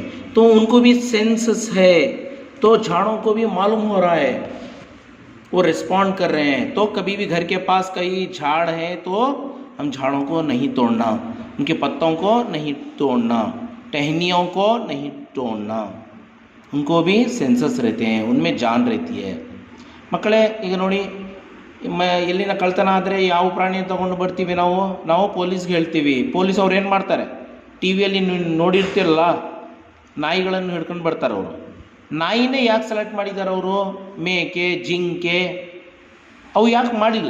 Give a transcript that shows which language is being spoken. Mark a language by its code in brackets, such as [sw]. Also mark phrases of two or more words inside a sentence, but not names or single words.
[hi] तो उनको भी सेंसस है, तो झाड़ों को भी मालूम हो रहा है, वो रिस्पॉन्ड कर रहे हैं. तो कभी भी घर के पास कई झाड़ है तो हम झाड़ों को नहीं तोड़ना, उनके पत्तों को नहीं तोड़ना, टहनियों को नहीं तोड़ना. उनको भी सेंसस रहते हैं, उनमें जान रहती है. [kn] ಮಕ್ಕಳೇ, ಈಗ ನೋಡಿ, ಎಲ್ಲಿನ ಕಳ್ತನ ಆದರೆ ಯಾವ ಪ್ರಾಣಿ ತೊಗೊಂಡು ಬರ್ತೀವಿ ನಾವು ಪೊಲೀಸ್ಗೆ ಹೇಳ್ತೀವಿ. ಪೊಲೀಸ್ ಅವ್ರು ಏನು ಮಾಡ್ತಾರೆ? ಟಿ ವಿಯಲ್ಲಿ ನೋಡಿರ್ತಿರಲ್ಲ, ನಾಯಿಗಳನ್ನು ಹಿಡ್ಕೊಂಡು ಬರ್ತಾರೆ ಅವರು. ನಾಯಿನೇ ಯಾಕೆ ಸೆಲೆಕ್ಟ್ ಮಾಡಿದ್ದಾರೆ ಅವರು? ಮೇಕೆ, ಜಿಂಕೆ ಅವು ಯಾಕೆ ಮಾಡಿಲ್ಲ?